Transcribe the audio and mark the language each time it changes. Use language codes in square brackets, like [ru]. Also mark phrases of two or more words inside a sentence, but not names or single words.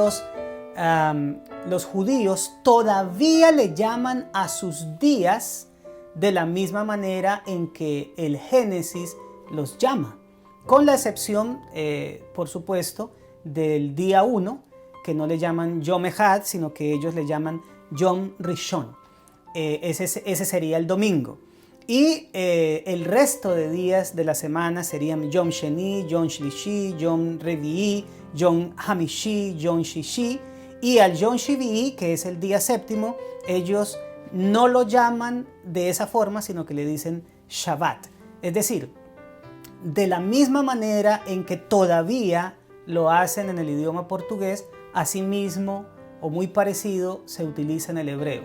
[es] Los judíos todavía le llaman a sus días de la misma manera en que el Génesis los llama, con la excepción, por supuesto, del día 1, que no le llaman [he] יום אחד, [es] sino que ellos le llaman [he] יום ראשון. [es] Ese sería el domingo. Y el resto de días de la semana serían [he] יום שני, יום שלישי, יום רביעי, יום חמישי, יום שישי. [es] Y al [he] יום שביעי, [es] que es el día séptimo, ellos no lo llaman de esa forma, sino que le dicen Shabbat. Es decir, de la misma manera en que todavía lo hacen en el idioma portugués, asimismo o muy parecido se utiliza en el hebreo.